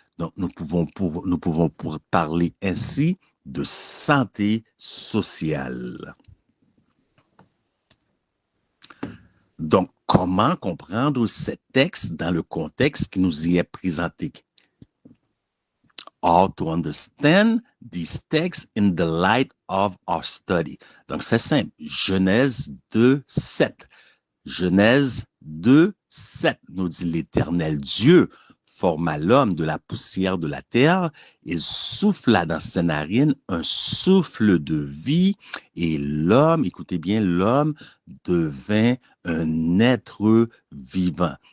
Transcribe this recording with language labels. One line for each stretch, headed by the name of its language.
French: Donc, nous pouvons parler ainsi de santé sociale. Donc, comment comprendre ces textes dans le contexte qui nous y est présenté?
English: How to understand these texts in the light of our study.
French: Donc, c'est simple. Genèse 2, 7. Genèse 2, 7 nous dit l'Éternel Dieu forma l'homme de la poussière de la terre et souffla dans ses narines un souffle de vie et l'homme, écoutez bien, l'homme devint un être vivant.